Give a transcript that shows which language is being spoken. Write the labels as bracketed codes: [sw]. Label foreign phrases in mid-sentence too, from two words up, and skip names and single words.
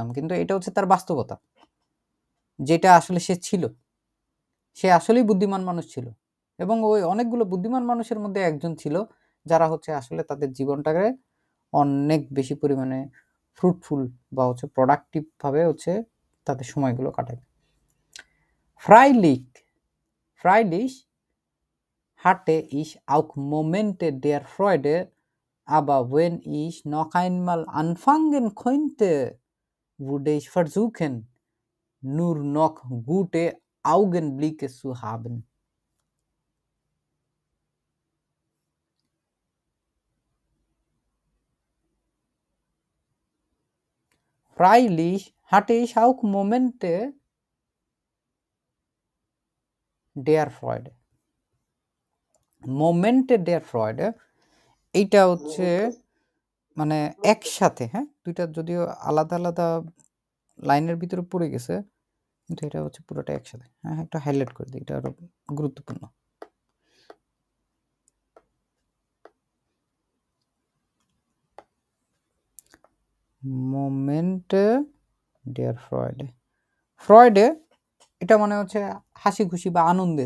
[bn] কিন্তু এটা হচ্ছে তার বাস্তবতা, যেটা আসলে সে ছিল, সে আসলেই বুদ্ধিমান মানুষ ছিল, এবং ওই অনেকগুলো বুদ্ধিমান মানুষের মধ্যে একজন ছিল যারা হচ্ছে আসলে তাদের জীবনটাকে অনেক বেশি পরিমাণে ফ্রুটফুল বা হচ্ছে প্রোডাক্টিভ ভাবে হচ্ছে তাদের সময়গুলো কাটায়। [de] Freilich hatte ich auch Momente der Freude, aber wenn ich noch einmal anfangen könnte, würde ich versuchen, nur noch gute Augenblicke zu haben. Freilich hatte ich auch Momente der Freude. Momente der Freude, [bn] এইটা হচ্ছে মানে একসাথে, হ্যাঁ, দুইটা যদিও আলাদা আলাদা লাইনের ভিতরে পড়ে গেছে, কিন্তু এটা হচ্ছে পুরোটা একসাথে। হ্যাঁ, একটা হাইলাইট করে দিই, এটা আরো গুরুত্বপূর্ণ। [de] Momente der Freude, Freude [bn] এটা মানে হচ্ছে হাসি খুশি বা আনন্দের।